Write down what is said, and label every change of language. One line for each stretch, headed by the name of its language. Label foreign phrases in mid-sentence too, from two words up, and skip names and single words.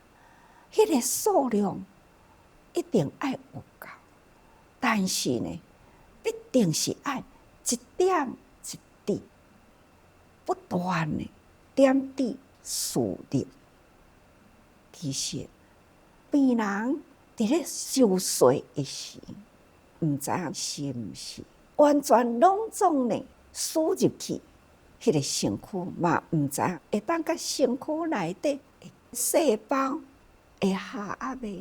Min Nan Chinese: 迄个数量一定爱有够，但是呢，必定是爱一点一滴，不断的点滴输入。其实病人伫咧受罪的时，毋知影是毋是完全拢总呢输入去迄个身躯，嘛毋知影会当甲身躯内底细胞会下压未？